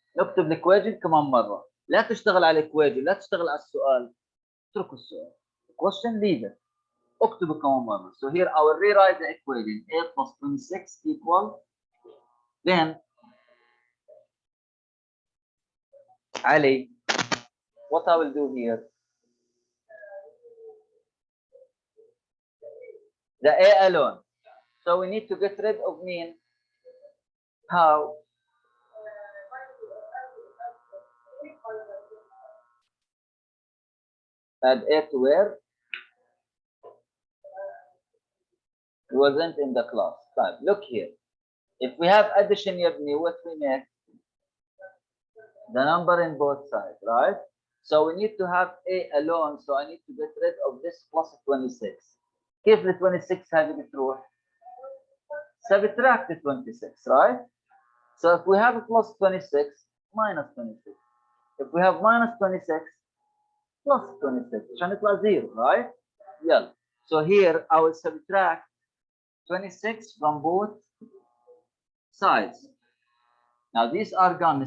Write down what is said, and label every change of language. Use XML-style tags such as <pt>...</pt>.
<ar>نكتب الايكويجن كمان مره. لا تشتغل على الايكويجن، لا تشتغل على السؤال. اتركوا السؤال.</ar> <en>question leave it.</en> <ar>اكتبه كمان مره.</ar> <en>So here I will rewrite the equation. A plus 26 equal. Then Ali, what I will do here? The A alone. So we need to get rid of mean. How? Add A to where? It wasn't in the class. Right. Look here. If we have addition, what we make? The number in both sides, right? So we need to have A alone. So I need to get rid of this plus 26.</en> <ar>كيف ال 26 هذه بتروح؟</ar> <en>Subtract 26, right? So if we have a plus 26, minus 26. If we have minus 26, plus 26,</en> <ar>عشان يطلع 0,</ar> <en>right? Yeah. So here I will subtract 26 from both sides. Now these are gone.</en>